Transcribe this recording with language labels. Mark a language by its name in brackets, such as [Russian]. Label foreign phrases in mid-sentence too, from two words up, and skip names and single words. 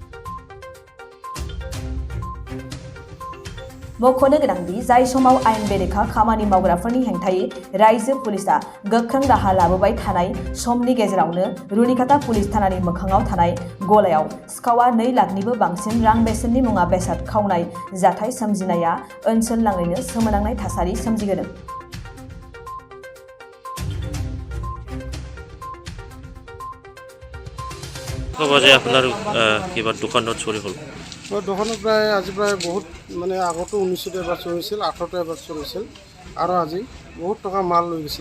[Bodo] मख'नो गोनांदि जाय समाव आयेन बेरेखा खामानि मावग्राफोरनि हेंथायै रायजो पुलिसआ गोख्रों राहा लाबोबाय थानाय समनि गेजेरावनो रुनिकाटा पुलिस थानानि मोखाङाव थानाय गलायाव सिखावा 2 लाखनिबो बांसिन रां बेसेननि मुवा बेसाद खावनाय जाथाय सोमजिनाया ओनसोल नाङैनो सोमोनांनाय थासारि सोमजिहोदों। [Assamese] আপনার কিবা দোকানত চুরি হল? দোকানত প্রায় আজি প্রায় বহুত মানে আগতো 1900 এবার চলিছিল, 1800 এবার চলিছিল আৰু আজি বহুত টকা মাল লৈ গৈছিল।